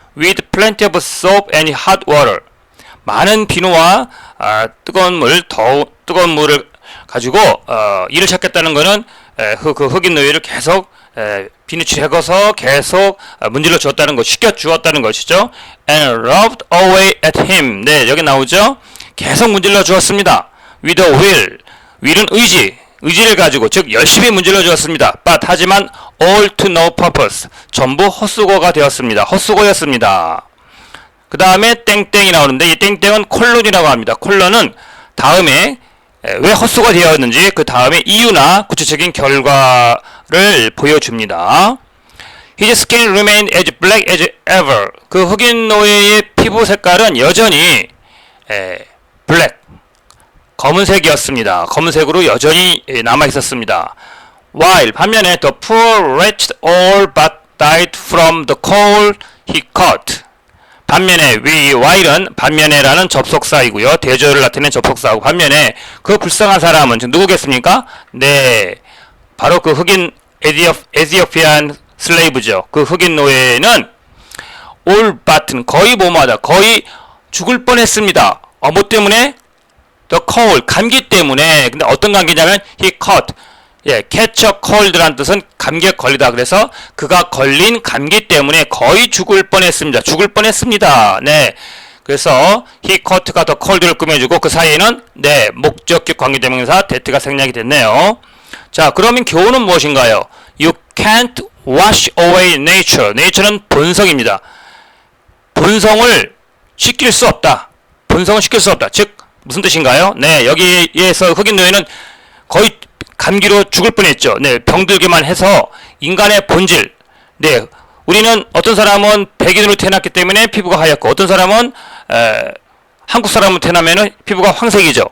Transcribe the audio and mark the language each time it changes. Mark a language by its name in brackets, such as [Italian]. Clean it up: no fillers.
[English] with plenty of soap and hot water [Korean] 많은 비누와 뜨거운 물을 가지고 일을 시작했다는 것은 그 흑인 노예를 계속 비누칠해서 계속 문질러 주었다는 것, 시켜 주었다는 것이죠. [English] and rubbed away at him. [Korean] 네, 여기 나오죠. 계속 문질러 주었습니다. [English] with a will. [Korean] will은 의지를 가지고, 즉 열심히 문질러 주었습니다. [English] but [Korean] 하지만 [English] all to no purpose. [Korean] 전부 헛수고가 되었습니다. 헛수고였습니다. 그 다음에 땡땡이 나오는데 이 땡땡은 콜론이라고 합니다. 콜론은 다음에 왜 헛수고가 되었는지 그 다음에 이유나 구체적인 결과를 보여줍니다. [English] His skin remained as black as ever. [Korean] 그 흑인 노예의 피부 색깔은 여전히 블랙, 검은색이었습니다. 검은색으로 여전히 남아 있었습니다. [English] While [Korean] 반면에 [English] the poor wretched all but died from the cold he caught. [Korean] 반면에 while은 반면에라는 접속사이고요. 대조를 나타내는 접속사하고 반면에 그 불쌍한 사람은 누구겠습니까? 네, 바로 그 흑인 에티오피안 슬레이브죠. 그 흑인 노예는 all but는 거의 뭐뭐하다, 거의 죽을 뻔했습니다. 뭐 때문에? [English] the cold [Korean] 감기 때문에. 근데 어떤 감기냐면 [English] he caught catch a cold [Korean] 라는 뜻은 감기에 걸리다. 그래서 그가 걸린 감기 때문에 거의 죽을 뻔했습니다. 네. 그래서 he caught가 the cold를 꾸며주고 그 사이에는 네, 목적격 관계대명사 that가 생략이 됐네요. 자, 그러면 교훈은 무엇인가요? [English] You can't wash away nature. [Korean] nature는 본성입니다. 본성을 씻길 수 없다. 즉 무슨 뜻인가요? 네, 여기에서 흑인 노예는 거의 감기로 죽을 뻔했죠. 네, 병들기만 해서 인간의 본질. 네, 우리는 어떤 사람은 백인으로 태어났기 때문에 피부가 하얗고 어떤 사람은 한국 사람으로 태어나면은 피부가 황색이죠.